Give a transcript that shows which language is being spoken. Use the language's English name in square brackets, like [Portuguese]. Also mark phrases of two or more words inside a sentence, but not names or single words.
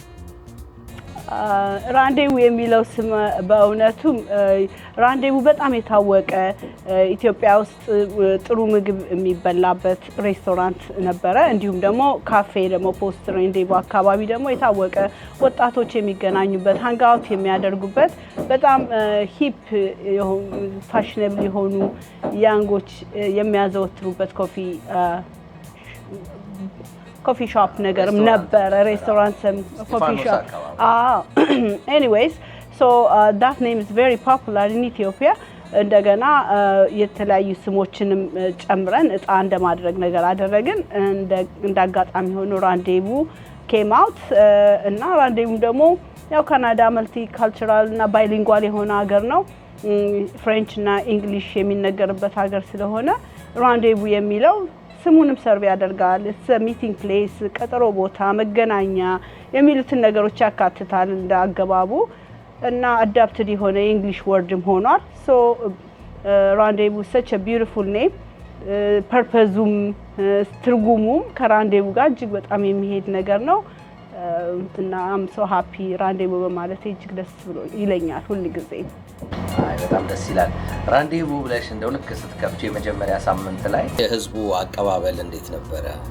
[Amharic] ራንዴቮ የሚለው ስም በእውነቱ ራንዴቮ በጣም የታወቀ ኢትዮጵያ ውስጥ ጥሩ ምግብ የሚበላበት ሬስቶራንት ነበረ። እንዲሁም ደግሞ ካፌ ደግሞ ፖስት ራንዴቮ አካባቢ ደግሞ የታወቀ ወጣቶች የሚገናኙበት ሃንጋውት የሚያደርጉበት በጣም [English] hip fashionable [Amharic] የሆኑ ያንጎች የሚያዘወትሩበት [English] coffee shop [Amharic] ነገርም ነበረ። [English] restaurant coffee shop anyways so that name is very popular in Ethiopia. [Amharic] እንደገና የተለያዩ ስሞችንም ጨምረን እጣ እንደማድረግ ነገር አደረግን። እንዳጋጣሚ ሆኖ ራንዴቮ [English] came out [Amharic] እና ራንዴቮ ደግሞ ያው ካናዳ [English] multi cultural [Amharic] እና ባይሊንጓል የሆነ ሀገር ነው። ፍሬንች እና እንግሊሽ የሚነገርበት ሀገር ስለሆነ ራንዴቮ የሚለው ስሙንም ሰርቭ ያደርጋል። [English] meeting place፣ [Amharic] ቀጠሮ ቦታ፣ መገናኛ የሚሉትን ነገሮች ያካትታል እንዳገባቡ እና አዳፕትድ የሆነ የእንግሊሽ ወርድም ሆኗል። ሶ ራንዴቮ [English] such a beautiful name [Amharic] ፐርፐዙም ትርጉሙም ከራንዴቡ ጋር እጅግ በጣም የሚሄድ ነገር ነው እና [English] I'm so happy [Amharic] ራንዴቡ በማለት እጅግ ደስ ብሎ ይለኛል ሁሉ ጊዜ። አይ በጣም ደስ ይላል። ራንዴቡ ብለሽ እንደው ልክ ስትከፍቺ የመጀመሪያ ሳምንት ላይ የህዝቡ አቀባበል እንዴት ነበረ?